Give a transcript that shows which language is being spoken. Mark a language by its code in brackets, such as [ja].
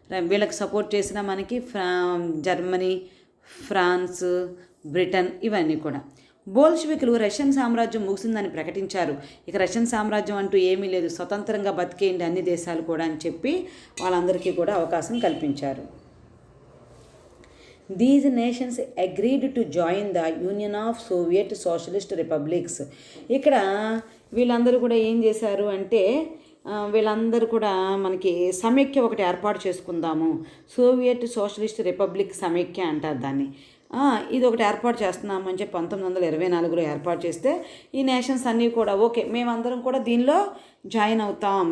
[te] వీళ్ళకి సపోర్ట్ చేసిన మనకి జర్మనీ, ఫ్రాన్స్, బ్రిటన్ ఇవన్నీ కూడా. బోల్షివికులు రష్యన్ సామ్రాజ్యం ముగిసిందని ప్రకటించారు. ఇక రష్యన్ సామ్రాజ్యం అంటూ ఏమీ లేదు, స్వతంత్రంగా బతికేయండి అన్ని దేశాలు కూడా అని చెప్పి వాళ్ళందరికీ కూడా అవకాశం కల్పించారు. [en] These nations agreed to join the Union of Soviet Socialist Republics. [te] ఇక్కడ వీళ్ళందరూ కూడా ఏం చేశారు అంటే వీళ్ళందరూ కూడా మనకి సమైక్య ఒకటి ఏర్పాటు చేసుకుందాము, సోవియట్ సోషలిస్ట్ రిపబ్లిక్ సమైక్య అంటారు దాన్ని. ఇది ఒకటి ఏర్పాటు చేస్తున్నామని చెప్పి 1924లో ఏర్పాటు చేస్తే ఈ నేషన్స్ అన్నీ కూడా ఓకే మేమందరం కూడా దీనిలో జాయిన్ అవుతాం.